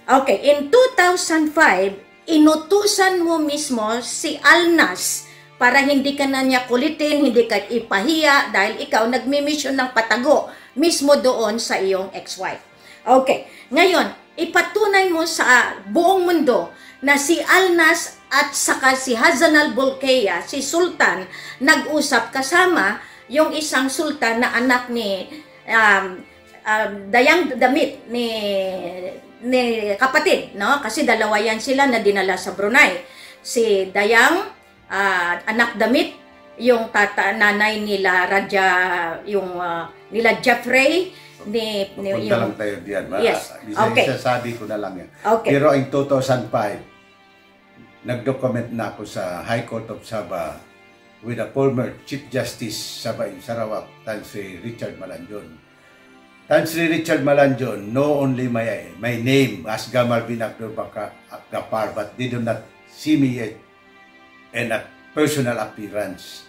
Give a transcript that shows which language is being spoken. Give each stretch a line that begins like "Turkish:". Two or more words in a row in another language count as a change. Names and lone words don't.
Filipino: Okay, in 2005, inutusan mo mismo si Alnas para hindi ka na niya kulitin, hindi ka ipahiya dahil ikaw nagmi-mission ng patago mismo doon sa iyong ex-wife. Okay, ngayon, ipatunay mo sa buong mundo na si Alnas at saka si Hazan al-Bolkiah, si Sultan, nag-usap kasama yung isang sultan na anak ni Dayang Damit ni kapatid, no? Kasi dalawa yan sila na dinala sa Brunei. Si Dayang, anak Damit, yung nanay nila Raja, yung nila Jeffrey, Punta yung, lang tayo diyan.
English: yes, okay.
Filipino: Isasabi ko na lang yan. Okay. Pero in 2005, nag-document na ako sa
English: High Court of Sabah with the former Chief Justice Sabah in Sarawak, Tansri Richard Malanjon. Tansri Richard Malanjon know only my name as Gamar bin Abdul Gapar, but they do not see me yet in a personal appearance.